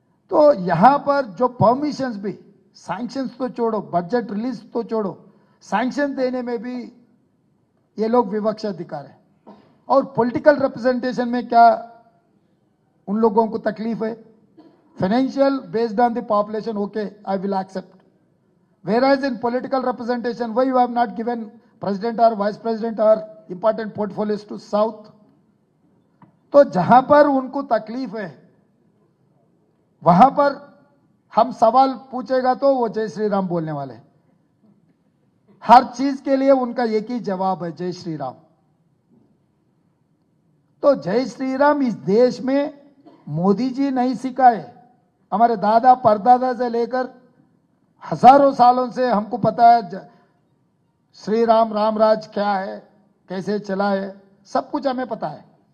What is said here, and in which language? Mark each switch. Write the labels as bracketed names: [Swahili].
[Hindi] तो यहां पर जो परमिशंस भी, सैंक्शंस तो छोड़ो, बजट रिलीज तो छोड़ो, सैंक्शन देने में भी ये लोग विवक्षा दिखा रहे हैं। और पॉलिटिकल रिप्रेजेंटेशन में क्या उन लोगों को तकलीफ है? [English] Financial based on the population, okay, I will accept. Whereas in political representation, why you have not given president or vice president or important portfolios to South? [Hindi] तो जहां पर उनको तकलीफ है वहां पर हम सवाल पूछेगा तो वो जय श्री राम बोलने वाले। हर चीज के लिए उनका एक ही जवाब है, जय श्री राम। तो जय श्री राम इस देश में मोदी जी नहीं सिखाए, हमारे दादा परदादा से लेकर हजारों सालों से हमको पता है श्री राम रामराज क्या है, कैसे चला है, सब कुछ हमें पता है।